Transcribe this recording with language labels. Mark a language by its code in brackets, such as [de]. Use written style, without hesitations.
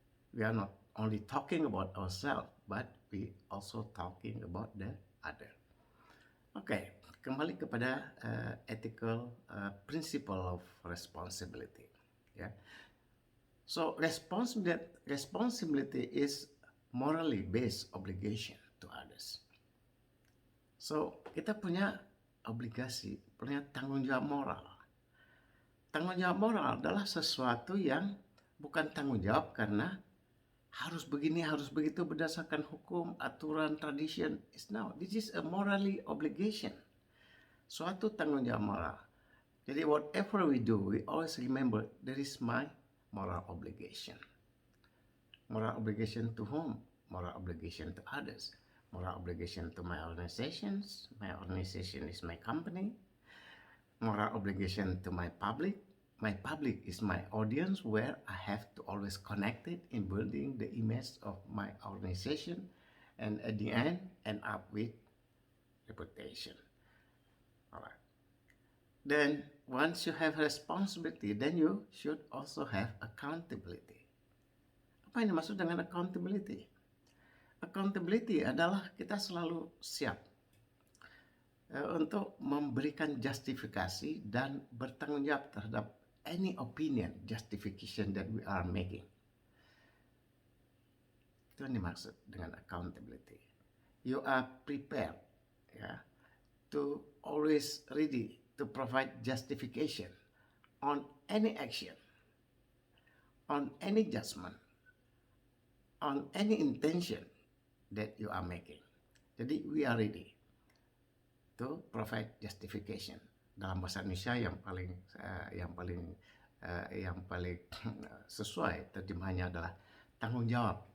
[en] We are not only talking about ourselves, but we also talking about the other. [id] Oke, kembali kepada ethical principle of responsibility. Ya. [en] So responsibility is morally based obligation to others. [id] So kita punya obligasi, punya tanggung jawab moral. Tanggung jawab moral adalah sesuatu yang bukan tanggung jawab karena harus begini, harus begitu berdasarkan hukum, aturan, tradition. [en] This is a morally obligation. [id] Suatu tanggung jawab moral. [en] Jadi whatever we do, we always remember there is my moral obligation. Moral obligation to whom? Moral obligation to others. Moral obligation to my organizations. My organization is my company. Moral obligation to my public. My public is my audience, where I have to always connect it in building the image of my organization, and at the end up with reputation. Alright. Then once you have responsibility, then you should also have accountability. [id] Apa yang dimaksud dengan accountability? Accountability adalah kita selalu siap untuk memberikan justifikasi dan bertanggung jawab terhadap [en] any opinion justification that we are making. [id] Itu yang dimaksud dengan accountability. [en] You are prepared, to always ready to provide justification on any action, on any judgment, on any intention that you are making. Jadi we are ready to provide justification. [id] Dalam bahasa Indonesia yang paling sesuai terjemahannya adalah tanggung jawab.